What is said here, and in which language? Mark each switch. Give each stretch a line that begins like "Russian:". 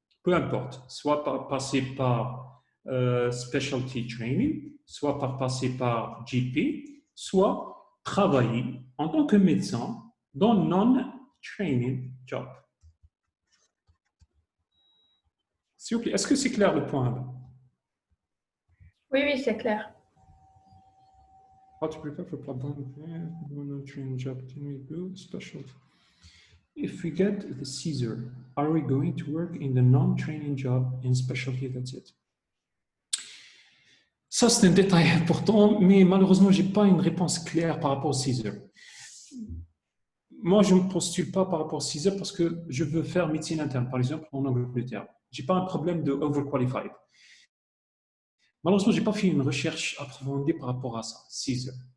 French: Peu importe, soit par passer par Specialty Training, soit par passer par GP, soit travailler en tant que médecin dans non-training job. S'il vous plaît, est-ce que c'est clair le point? Oui, oui, c'est clair.
English: How to prepare for non-training job? Can we do specialty? If we get the Caesar, are we going to work in the non-training job in specialty? That's it.
French: Ça, c'est un détail important, mais malheureusement, je n'ai pas une réponse claire par rapport au Caesar. Moi, je ne me postule pas par rapport au Caesar parce que je veux faire médecine interne, par exemple, en Angleterre. Je n'ai pas un problème de overqualified. Malheureusement, je n'ai pas fait une recherche approfondie par rapport à ça, Caesar.